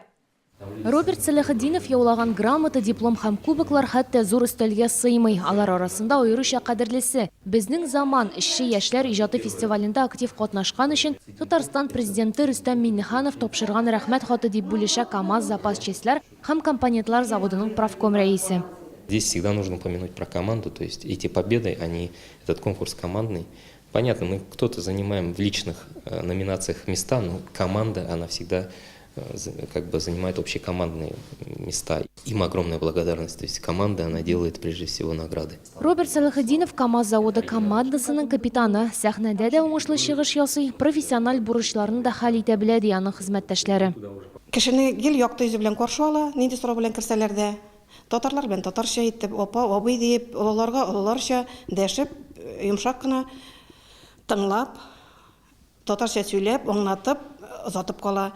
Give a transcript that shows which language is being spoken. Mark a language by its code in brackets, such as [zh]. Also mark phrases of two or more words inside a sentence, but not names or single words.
[tt] Роберт Салахаддинов яулаган грамота, диплом һәм кубоклар хәтта зур өстәлгә сыймый. Алар арасында аеруча кадерлесе. Безнең заман эшче яшьләр иҗаты фестивалендә актив катнашкан өчен Татарстан президенты Рөстәм Миңнеханов тапшырган рәхмәт хаты дип бүлешә КАМАЗ запасчастлар һәм компонентлар заводының правком рәисе. [ru] Здесь всегда нужно упомянуть про команду, то есть эти победы, этот конкурс командный. Понятно, мы кто-то занимаем в личных номинациях места, но команда, она всегда занимает общекомандные места. Им огромная благодарность. То есть команда, она делает прежде всего награды. [tt] Роберт Салахаддинов КАМАЗ заводы командасының капитаны. Сәхнәдә дә уңышлы чыгыш ясый, профессиональ бурычларны да хәл итә белә ди аның хезмәттәшләре. Кешене гел якты йөзе белән каршы ала, нинди сорау белән керсәләр дә. Татарлар белән татарча итеп, апа, абый дип, олыларга олыларча дәшеп, йомшак кына тыңлап, татарча сөйләп, аңлатып, озатып кала.